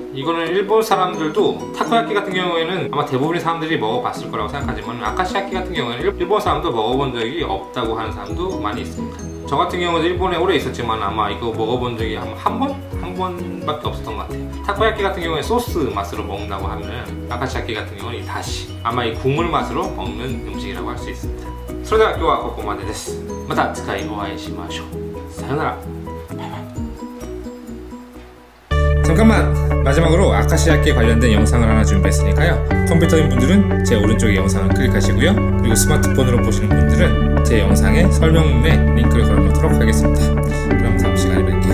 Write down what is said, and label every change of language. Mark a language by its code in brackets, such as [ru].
[ko] 이거는 일본 사람들도 타코야키 같은 경우에는 아마 대부분의 사람들이 먹어봤을 거라고 생각하지만 아카시야키 같은 경우에는 일본 사람도 먹어본 적이 없다고 하는 사람도 많이 있습니다. 저 같은 경우도 일본에 오래 있었지만 아마 이거 먹어본 적이 한 번밖에 없었던 것 같아요. 타코야키 같은 경우에 소스 맛으로 먹는다고 하면 아카시야키 같은 경우는 이 다시 아마 이 국물 맛으로 먹는 음식이라고 할 수 있습니다. [ja] それでは今日はここまでです。また次回お会いしましょう。さよなら。 [ko] 잠깐만! 마지막으로 아카시야키에 관련된 영상을 하나 준비했으니까요. 컴퓨터인 분들은 제 오른쪽에 영상을 클릭하시고요. 그리고 스마트폰으로 보시는 분들은 제 영상의 설명문에 링크를 걸어놓도록 하겠습니다. 그럼 다음 시간에 뵙겠습니다.